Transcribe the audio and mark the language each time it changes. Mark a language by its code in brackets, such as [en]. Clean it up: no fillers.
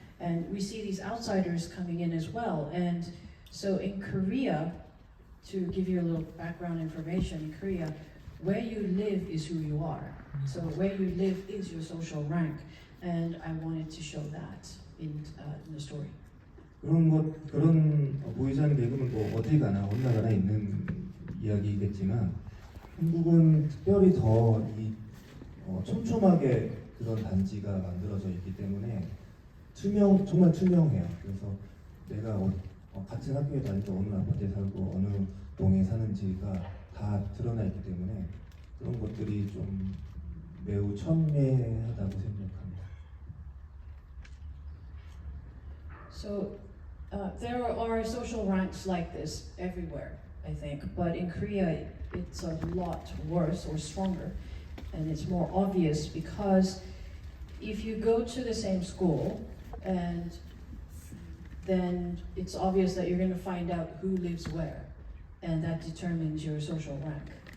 [en] And we see these outsiders coming in as well. And so in Korea, to give you a little background information, in Korea, where you live is who you are. So where you live is your social rank. And I wanted to show that in the story. [ko] 그런 보이지 않는 계급은 뭐 어디 가나 어느 나라나 있는 이야기겠지만 한국은 특별히 더 촘촘하게 그런 단지가 만들어져 있기 때문에 정말 투명해요. 그래서 내가 같은 학교에 다니고 어느 아파트에 살고 어느 동에 사는지가 다 드러나 있기 때문에 그런 것들이 좀 매우 첨예하다고 생각합니다. [en] So there are social ranks like this everywhere, I think, but in Korea it's a lot worse or stronger, and it's more obvious because if you go to the same school, and then it's obvious that you're going to find out who lives where, and that determines your social rank.